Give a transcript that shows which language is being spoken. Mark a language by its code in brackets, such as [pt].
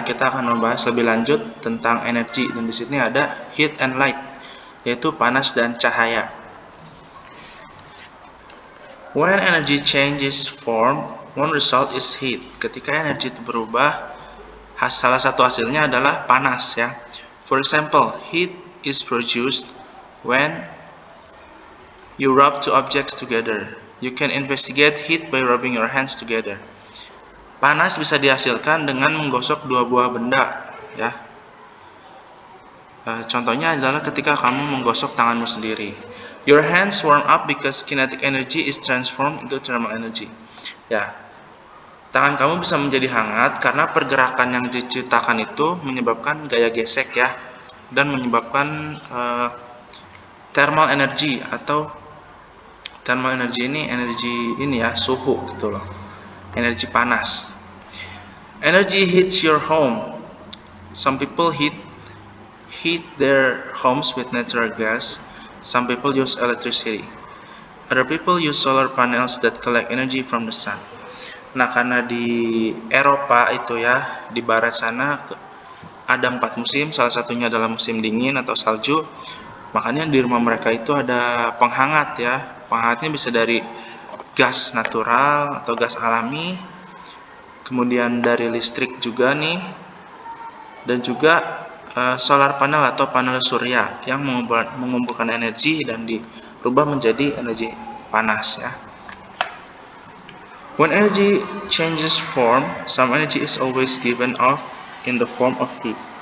[id] Kita akan membahas lebih lanjut tentang energi, dan di sini ada [en] heat and light, [id] yaitu panas dan cahaya. [en] When energy changes form, one result is heat. [id] Ketika energi itu berubah, salah satu hasilnya adalah panas ya. [en] For example, heat is produced when you rub two objects together. You can investigate heat by rubbing your hands together. [id] Panas bisa dihasilkan dengan menggosok dua buah benda ya. Contohnya adalah ketika kamu menggosok tanganmu sendiri. [en] Your hands warm up because kinetic energy is transformed into thermal energy. [id] Ya, tangan kamu bisa menjadi hangat karena pergerakan yang diciptakan itu menyebabkan gaya gesek ya, dan menyebabkan thermal energy. Atau thermal energy ini ya, suhu gitu loh, energi panas. [en] Energy heats your home. Some people heat their homes with natural gas. Some people use electricity. Other people use solar panels that collect energy from the sun. [id] Nah, karena di Eropa itu ya, di barat sana ada 4 musim, salah satunya adalah musim dingin atau salju. Makanya di rumah mereka itu ada penghangat ya. Penghangatnya bisa dari gas natural atau gas alami, kemudian dari listrik juga nih, dan juga solar panel atau panel surya yang mengumpulkan energi dan dirubah menjadi energi panas ya. [en] When energy changes form, some energy is always given off in the form of heat.